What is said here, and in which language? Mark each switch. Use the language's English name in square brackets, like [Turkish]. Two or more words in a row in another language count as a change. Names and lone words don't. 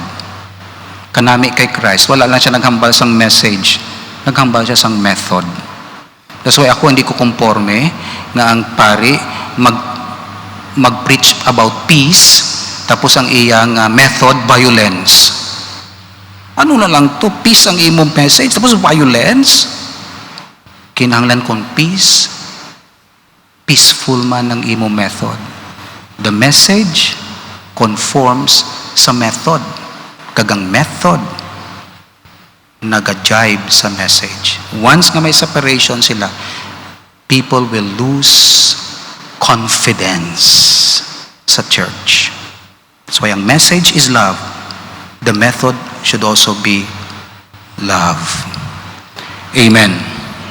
[Hiligaynon] Kanami kay Christ, wala lang siya naghambal sang message, naghambal siya sang method. [English] That's why [Hiligaynon] ako hindi ko konforme na ang pari mag-preach [English] about peace, [Hiligaynon] tapos ang iyang method, violence. Ano na lang to? Peace ang imong message, tapos violence? Kinahanglan kong peace, peaceful man ang imong method. [English] The message conforms sa method. [Hiligaynon] Kagang method, nag-jibe sa message. Once nga may separation sila, [English] people will lose confidence sa church. That's why ang message is love. The method should also be love. Amen.